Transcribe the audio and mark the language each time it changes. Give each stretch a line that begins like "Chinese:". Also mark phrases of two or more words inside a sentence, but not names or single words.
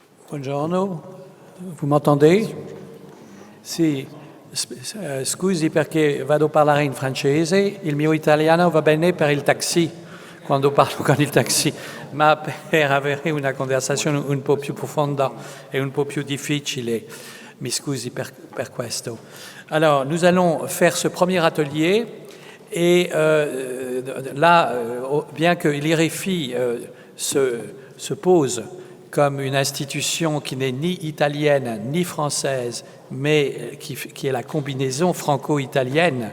Italian: Buongiorno,
French: vous m'entendez?
Italian: Sì, scusi perché vado a parlare in francese, il mio italiano va bene per il taxi, quando parlo con il taxi, ma per avere una conversazione un po' più profonda e un po' più difficile. Mi scusi per questo.
French: Alors, nous allons faire ce premier atelier et là, bien que l'IREFI se pose comme une institution qui n'est ni italienne ni française, mais qui est la combinaison franco-italienne.